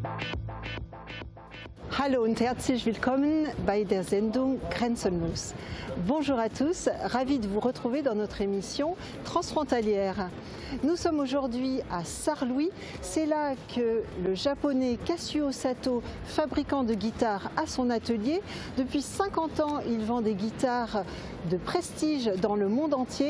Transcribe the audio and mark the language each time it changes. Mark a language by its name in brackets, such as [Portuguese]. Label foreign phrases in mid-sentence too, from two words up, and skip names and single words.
[German] Hallo und herzlich willkommen bei der Sendung Grenzenlos. [French] Bonjour à tous, ravi de vous retrouver dans notre émission Transfrontalière. Nous sommes aujourd'hui à Sarre-Louis, c'est là que le japonais Kazuo Sato, fabricant de guitares, a son atelier. Depuis 50 ans, il vend des guitares de prestige dans le monde entier.